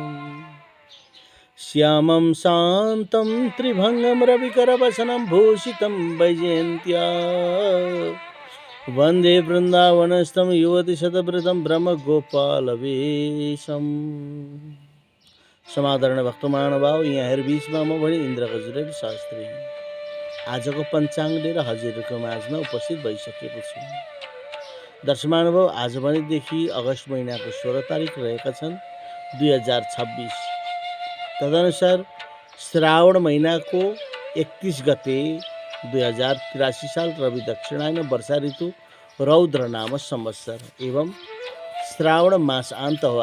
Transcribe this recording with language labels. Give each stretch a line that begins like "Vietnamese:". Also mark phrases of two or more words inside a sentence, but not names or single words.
Sanskrit: श्यामं शान्तं त्रिभङ्गं रविकरवसनं भूषितं वैजयन्त्या वन्दे वृन्दावनस्थं युवतिशतवृतं ब्रह्मगोपालवेशम्।
Nepali: समादरण भक्त महानुभाव, यहाँहरू बीचमा म भने इन्द्र गजुरेल शास्त्री आजको पञ्चाङ्ग लिएर हजुरहरूको माझमा उपस्थित भइसकेको छु। दर्शक महानुभाव, आज भनेदेखि अगस्त महिनाको 16 तारिक रहेका छन् 2026। तदनुसार श्रावण महिनाको 31 गते 2083 साल रवि दक्षिणायन वर्षा ऋतु रौद्र नाम संवत्सर एवं श्रावण मास अन्त हो।